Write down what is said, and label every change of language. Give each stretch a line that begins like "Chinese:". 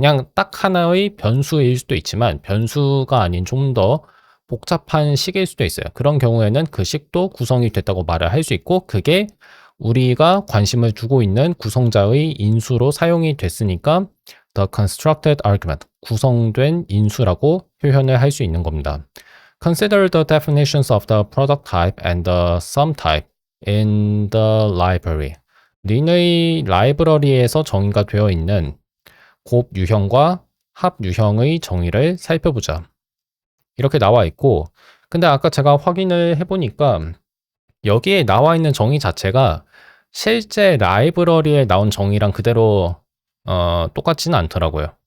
Korean: 그냥 딱 하나의 변수일 수도 있지만 변수가 아닌 좀 더 복잡한 식일 수도 있어요. 그런 경우에는 그 식도 구성이 됐다고 말을 할 수 있고 그게 우리가 관심을 두고 있는 구성자의 인수로 사용이 됐으니까
English: the constructed argument,
Korean: 구성된 인수라고 표현을 할 수 있는 겁니다.
English: Consider the definitions of the product type and the sum type in the library.
Korean: 린의 라이브러리에서 정의가 되어 있는 곱 유형과 합 유형의 정의를 살펴보자. 이렇게 나와 있고, 근데 아까 제가 확인을 해보니까 여기에 나와 있는 정의 자체가 실제 라이브러리에 나온 정의랑 그대로 똑같지는 않더라고요.